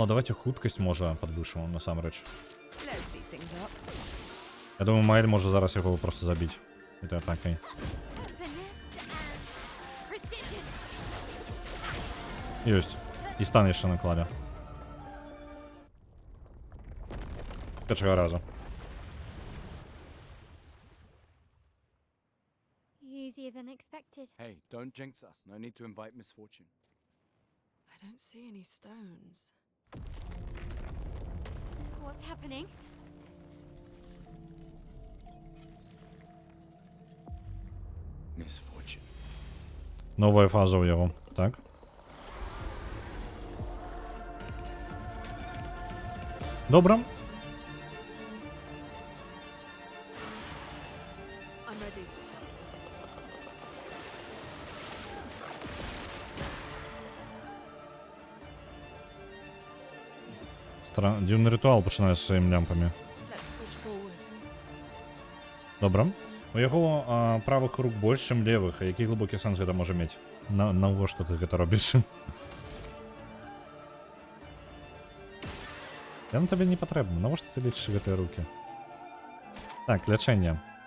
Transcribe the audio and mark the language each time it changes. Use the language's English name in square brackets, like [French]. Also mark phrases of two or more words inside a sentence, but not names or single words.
[Belarusian] Давайте хуткасць можа падвышу насамрэч. [English] Let's speed things up. [Belarusian] Я думаю, Маэль можа зараз яго просто забіць этой атакай. [English] Finesse and precision. [Belarusian] Ёсць. І стан яшчэ накладе. Першага разу. [English] Easier than expected. Hey, don't jinx us. No need to invite misfortune. I don't see any stones. What's happening? Misfortune. [Belarusian] Новая фаза у яго. Так. Добра. [English] I'm ready. [Belarusian] Дзіўны рытуал пачынае з сваімі лямпамі. [English] Let's push forward. [Belarusian] Добра. У яго правых рук больш, чым левых. А які глыбокі сэнс гэта можа мець? Навошта ты гэта робіш? Яно табе не патрэбна. Навошта ты лечыш гэтыя рукі? Так, лячэнне.